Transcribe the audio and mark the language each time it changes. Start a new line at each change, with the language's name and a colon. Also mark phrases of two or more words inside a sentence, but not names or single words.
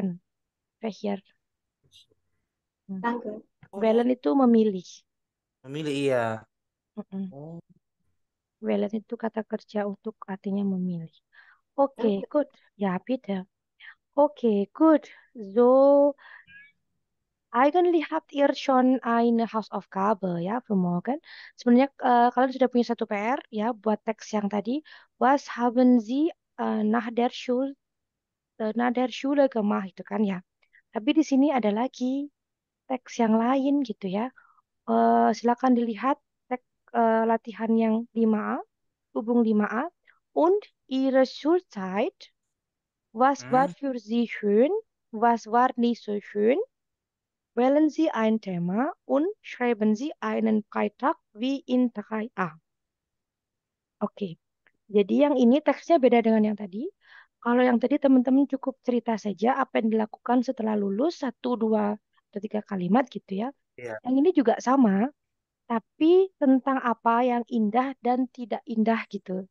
German: Fehir. Hmm. Danke. Oh,
Indonesian: Valen itu memilih. memilih iya. Mm-mm. Oh, Valen itu kata kerja untuk artinya memilih.
German: Oke, Danke. good. Ya, bitte. Oke, good. So, eigentlich habt ihr schon eine Hausaufgabe ya für morgen.
Indonesian: Sebenarnya kalian sudah punya satu PR ya buat teks yang tadi.
German: Was haben Sie nach der Schule gemacht
Indonesian: itu kan ya. Tapi di sini ada lagi teks yang lain gitu ya. Silakan dilihat teks latihan yang 5A, hubung 5A.
German: Und Ihre Schulzeit, was war hmm. für Sie schön, was war nicht so schön? Wählen Sie ein Thema und schreiben Sie einen Beitrag wie in 3A.
Indonesian: Oke, jadi yang ini teksnya beda dengan yang tadi. Kalau yang tadi teman-teman cukup cerita saja apa yang dilakukan setelah lulus, satu, dua, atau tiga kalimat gitu ya. Iya. Yang ini juga sama, tapi tentang apa yang indah dan tidak indah gitu.